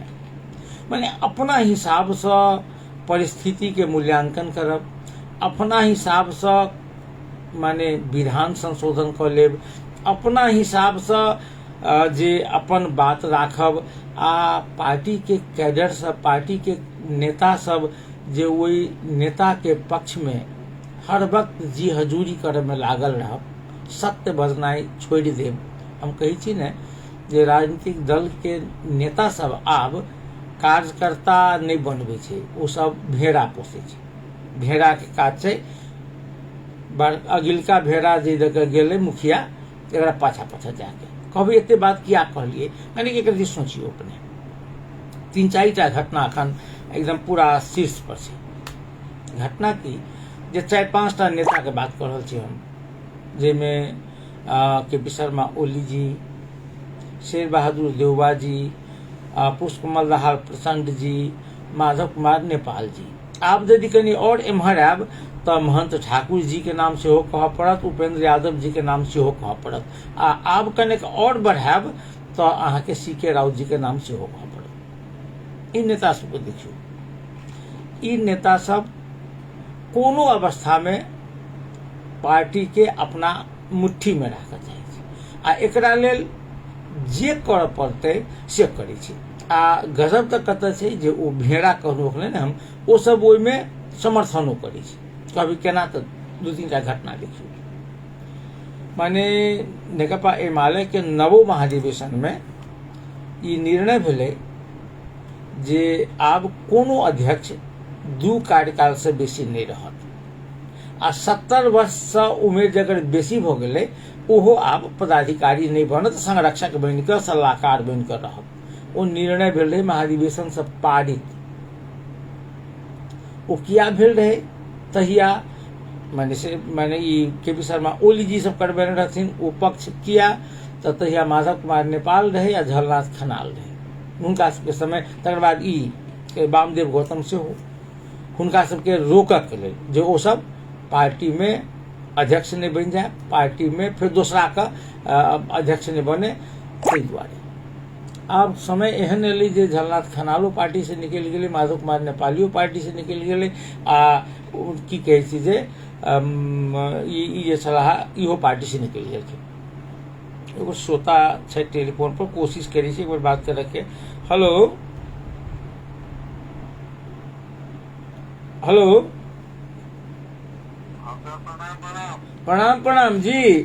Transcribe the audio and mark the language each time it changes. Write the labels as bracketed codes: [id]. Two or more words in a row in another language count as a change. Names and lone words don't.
[mai] माने अपना हिसाब से परिस्थिति के मूल्यांकन करब, अपना हिसाब से माने विधान संशोधन कर लेब, अपना हिसाब से जे अपन बात राखब, आ पार्टी के कैडर सब, पार्टी के नेता सब जे वही नेता के पक्ष में हर वक्त जी हजूरी करे में लागल रहब, सत्य बजनाई छोड़ देब। हम कही छी ने जे राजनीतिक दल के नेता सब आब कार्यकर्ता नहीं बनबे छै, ओ सब भेड़ा पोसे छै। भेड़ा के काज छै, अगिलका भेड़ा जे देके गेले मुखिया एकरा पाछा पाछा जाके कहबे एते बात किया कहलिए। यानी कि सोचियो अपने 3-4टा घटना अखन एकदम पूरा शीर्ष पर छै। घटना की जे 4-5 नेता के बात कर रहल छी हम, जेमे के.पी. शर्मा ओली जी, शेर बहादुर देवबा जी, पुष्पकमल दाहाल प्रचंड जी, माधव कुमार नेपाल जी। आप यदि कनी और एम्हर आयब तऽ महंत ठाकुर जी के नाम सेहो कहऽ पड़त, उपेंद्र यादव जी के नाम सेहो कहऽ पड़त, आ आब कनेक और बढ़ायब तऽ अहाँके सी.के. राउत जी के नाम सेहो कहऽ पड़त। ई नेता सबके देखियौ, ई नेता सब कोनो अवस्था में पार्टी के अपना मुट्ठी में राखऽ चाहै छै आ एकरा लेल जे करऽ पड़तै से करै छै। आ गजब तऽ कतऽ छै जे ओ भेड़ा कहलहुँ ने हम, ओ सब ओहिमे समर्थनो करै छै। कभी केना तऽ 2-3टा घटना देखियौ। माने नेकपा एमाले के नवो महाधिवेशन में ई निर्णय भेलै जे आब कोनो अध्यक्ष 2 कार्यकाल से बेसी नहीं रहत, आ 70 वर्ष से उमेर जगर बेसी भ गेलै ओहो आब पदाधिकारी नहीं बनत, संरक्षक बन कऽ सलाहकार बन कऽ रहत। ओ निर्णय भेल रहे महाधिवेशन से पारित। ओ किया भेल रहे तहिया माने ई के.पी. शर्मा ओली जी सब करबेने रहथिन, ओ पक्ष किया तऽ तहिया माधव कुमार नेपाल रहे या झलनाथ खनाल रहे हुनका सबके समय। तकर बाद ई वामदेव गौतम सेहो हुनका सबके रोकऽ के लेल जे ओ सब पार्टी में अध्यक्ष नहीं बन जाए, पार्टी में फिर दूसरा का अध्यक्ष नहीं बने, ताहि दुआरे आब समय एहन एलै जे झलनाथ खनालो पार्टी से निकलि गेलै, माधव कुमार नेपालियो पार्टी से निकलि गेलै, आ की कहै छै जे ई जे छलाह इहो पार्टी से निकलि गेलखिन। एगो श्रोता छै टेलीफोन पर, कोशिश करै छै एक बार बात करऽ के। हेलो हेलो, प्रणाम प्रणाम जी।